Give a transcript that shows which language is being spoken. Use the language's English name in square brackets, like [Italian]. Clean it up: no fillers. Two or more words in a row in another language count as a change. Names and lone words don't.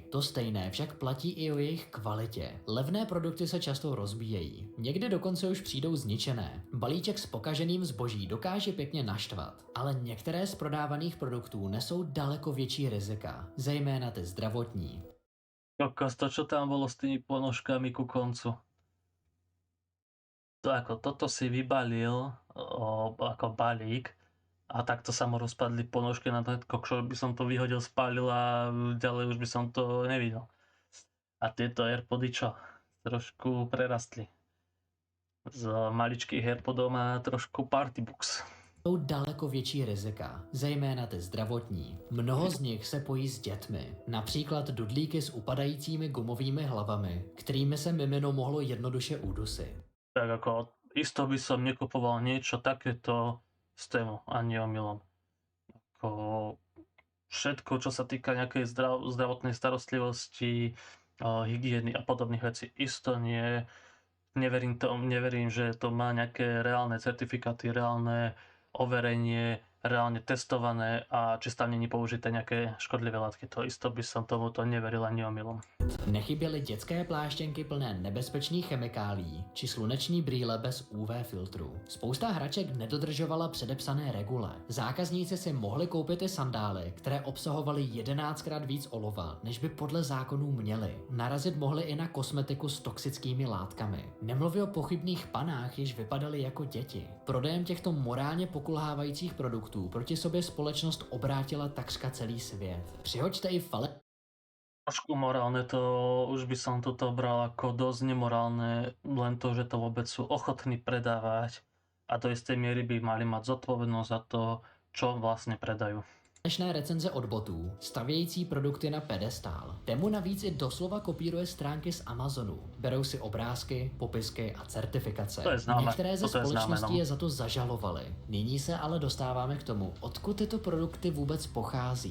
[Czech] To stejné však platí i o jejich kvalitě. Levné produkty se často rozbíjejí. Někdy dokonce už přijdou zničené. Balíček s pokaženým zboží dokáže pěkně naštvat. Ale některé z prodávaných produktů nesou daleko větší rizika, zejména ty zdravotní. [Slovak] To, čo tam bolo s tými ponožkami ku koncu. Toto si vybalil ako balík a takto sa mu rozpadli ponožky na to, čo by som to vyhodil, spálil a ďalej už by som to nevidel. A tieto Airpody čo? Trošku prerastli. Z maličkých Airpodov má trošku Partybox. [Czech] Jsou daleko větší rizika, zejména ty zdravotní. Mnoho z nich se pojí s dětmi, například dudlíky s upadajícími gumovými hlavami, kterými se mimino mohlo jednoduše udusit. [Slovak] Tak ako isto by som nekupoval niečo takéto z Temu, ani omylom. Ako všetko, čo sa týka nejakej zdravotnej starostlivosti, hygieny a podobných vecí, isto nie. Neverím, že to má nejaké reálne certifikáty, reálne overenie, reálne testované a či tam není použité nejaké škodlivé látky. To isto by som tomuto neveril ani omylom. [Czech] Nechyběly dětské pláštěnky plné nebezpečných chemikálií či sluneční brýle bez UV filtru. Spousta hraček nedodržovala předepsané regule. Zákazníci si mohli koupit i sandály, které obsahovaly 11krát víc olova, než by podle zákonů měly. Narazit mohli i na kosmetiku s toxickými látkami. Nemluvě o pochybných panách, jež vypadaly jako děti. Prodejem těchto morálně pokulhávajících produktů proti sobě společnost obrátila takřka celý svět. Přihoďte i [Slovak] Trošku morálne, to už by som toto bral ako dosť nemorálne, len to, že to vôbec sú ochotní predávať a do istej miery by mali mať zodpovednosť za to, čo vlastne predajú. [Czech] falešné recenze od botů, stavějící produkty na pedestál. Temu navíc i doslova kopíruje stránky z Amazonu. Berou si obrázky, popisky a certifikace. [Slovak] To je známe. [Czech] Některé ze [Slovak] Toto je známe, [Czech] společností [Slovak] no. [Czech] je za to zažalovali. Nyní se ale dostáváme k tomu, odkud tyto produkty vůbec pochází.